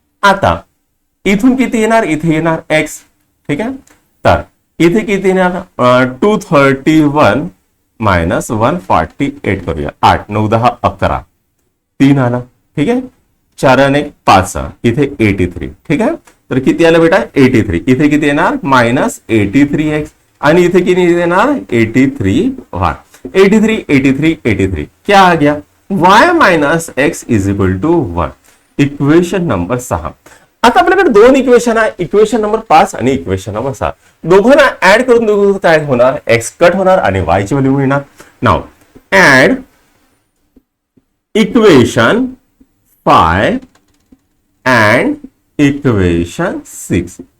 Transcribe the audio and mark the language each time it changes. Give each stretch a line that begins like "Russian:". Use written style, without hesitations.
Marathi: आता इथून किती येणार, इथे येणार x. ठीक आहे, तर इथे किती येणार 231 मायनस 148 करूया. 8 9 10 11 3 आला. ठीक आहे, 4 आणि 5 इथे 83. ठीक आहे, तर किती आलं बेटा 83. इथे किती येणार मायनस 83x आणि इथे किती येणार 83y.
Hindi: 83 83 83 क्या आ गया y minus x is equal to 1.
English: Equation number 6.
Marathi: आता आपल्याकडे 2 इक्वेशन आहे, इक्वेशन नंबर 5 आणि इक्वेशन नंबर 6. दोघांना ऍड करून दोघं काय होणार, x कट होणार आणि y ची व्हॅल्यू मिळणार.
English: Now add equation 5 and equation 6.